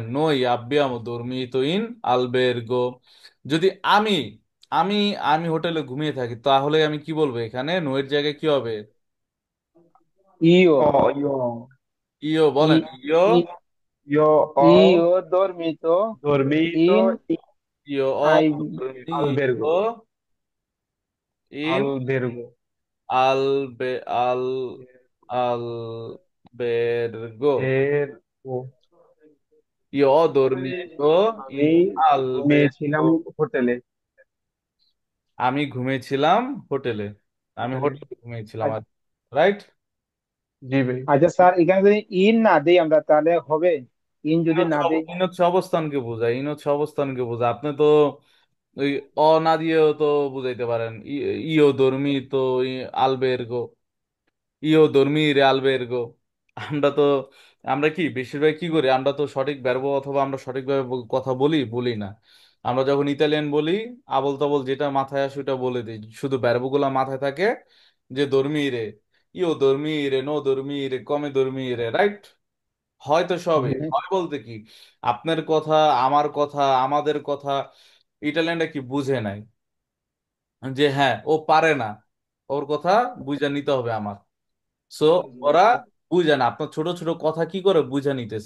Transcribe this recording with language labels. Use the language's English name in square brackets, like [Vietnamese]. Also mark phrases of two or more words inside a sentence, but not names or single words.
[Italian] noi abbiamo dormito in albergo. [Bangla] যদি আমি, আমি আমি হোটেলে ঘুমিয়ে থাকি, তাহলে আমি কি বলবো? এখানে নোয়ের জায়গায় কি হবে? ইও, ও ইয়ো। ইয়ো ই বলেন, ইয়ো। ই ইয়ো। অ [Italian] ইও dormito dormito in in io ho albergo। দর্মিতো ইন albergo। আলবে আল albergo. এর ও Io ho dormito [Bangla] আমি [Italian] in albergo. [Bangla] ঘুমিয়েছিলাম হোটেলে। আমি ঘুমিয়েছিলাম হোটেলে। আমি হোটেলে। হোটেলে ঘুমিয়েছিলাম, আর রাইট। জি ভাই। আচ্ছা স্যার, এখানে যদি ইন না দেই আমরা তাহলে হবে? ইন যদি না দেই। ইন হচ্ছে অবস্থানকে বোঝায়, ইন হচ্ছে অবস্থানকে বোঝায়। আপনি তো ওই অ না দিয়েও তো বুঝাইতে পারেন। [Italian] io dormito albergo, io dormire albergo. [Bangla] আমরা তো, আমরা কি বেশিরভাগ কি করি? আমরা তো সঠিক verb অথবা আমরা সঠিকভাবে কথা বলি না। আমরা যখন ইতালিয়ান বলি, আবল তাবল যেটা মাথায় আসে ওটা বলে দিই, শুধু verb গুলা মাথায় থাকে, যে dormire, [Italian] io dormire, no dormire, come dormire, [Bangla] রাইট। হয়তো সবই হুম। হয় বলতে কি, আপনার কথা, আমার কথা, আমাদের কথা ইটালিয়ানরা কি বুঝে নাই, যে হ্যাঁ ও পারে না, ওর কথা বুঝে নিতে হবে আমার। সো ওরা বুঝে না আপনার ছোট ছোট কথা কি করে বুঝে নিতেছে।